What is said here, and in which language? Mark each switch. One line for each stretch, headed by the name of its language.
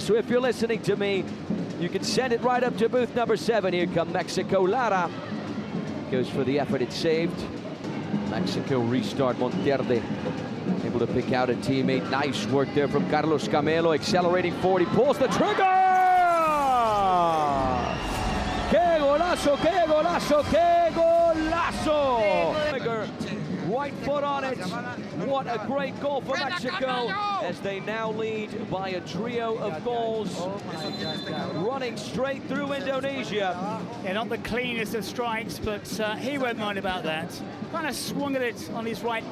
English: So if you're listening to me, you can send it right up to booth number 7. Here come Mexico. Lara goes for the effort. It's saved. Mexico restart. Monterde able to pick out a teammate. Nice work there from Carlos Camelo. Accelerating forward. He pulls the trigger.
Spanish: ¡Qué golazo, qué golazo, qué golazo!
English: Right foot on it. What a great goal for Mexico as they now lead by a trio of goals. Running straight through Indonesia. Yeah, not the cleanest of strikes, but he won't mind about that. Kind of swung at it on his right.